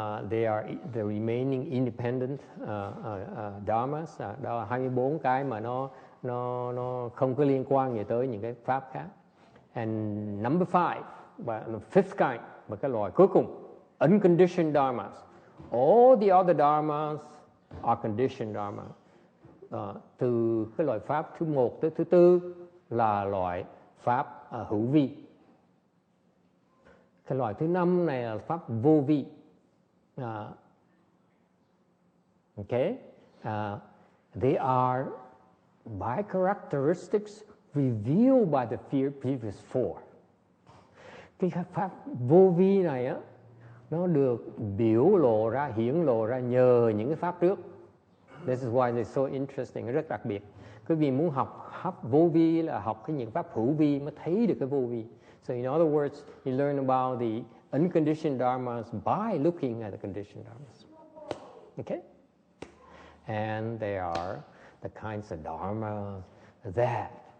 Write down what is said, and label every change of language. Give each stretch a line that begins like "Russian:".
English: They are the remaining independent dharmas.
Vietnamese: Đó là 24 cái mà nó không có liên quan gì tới những cái pháp khác.
English: And number 5, và fifth kind,
Vietnamese: và cái loại cuối cùng,
English: unconditioned dharmas. All the other dharmas are conditioned dharma.
Vietnamese: Từ cái loại pháp thứ 1 tới thứ 4 là loại pháp hữu vi. Cái loại thứ 5 này là pháp vô vi.
English: Okay. They are by characteristics revealed by the previous 4.
Vietnamese: Cái pháp vô vi này á, nó được hiển lộ ra nhờ những cái pháp trước.
English: This is why it's so interesting,
Vietnamese: rất đặc biệt. Quý vị muốn học vô vi là học những pháp hữu vi mới thấy được cái vô vi.
English: So in other words, you learn about the unconditioned dharmas by looking at the conditioned dharmas. Okay? And they are the kinds of dharma that